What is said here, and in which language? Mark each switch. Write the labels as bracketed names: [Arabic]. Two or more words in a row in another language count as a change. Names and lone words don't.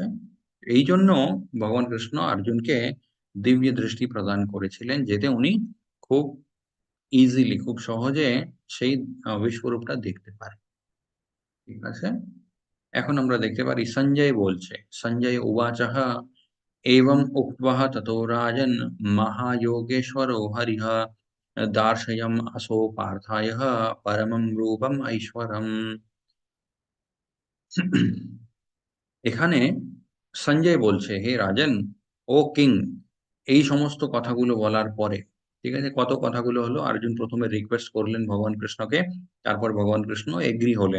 [Bangla] এইজন্য ভগবান কৃষ্ণ অর্জুনকে দিব্য দৃষ্টি প্রদান করেছিলেন, যাতে উনি খুব ইজিলি, খুব সহজে সেই বিশ্বরূপটা দেখতে পারে। ঠিক আছে? এখন আমরা দেখতে পারি সঞ্জয় বলছে, [Sanskrit] সঞ্জয় উবাচঃ एवम् उक्त्वा ततो राजन् महायोगेश्वरो हरिः दार्शयम् असौ पार्थाय परमं रूपम् ऐश्वरम्। [Bangla] এখানে সঞ্জয় বলছে, "হে রাজন, ও কিং।" এই সমস্ত কথাগুলো বলার পরে, ঠিক আছে? কত কথাগুলো হলো, অর্জুন ১ম এ রিকোয়েস্ট করলেন ভগবান কৃষ্ণকে। তারপর ভগবান কৃষ্ণ এগ্রি হলেন।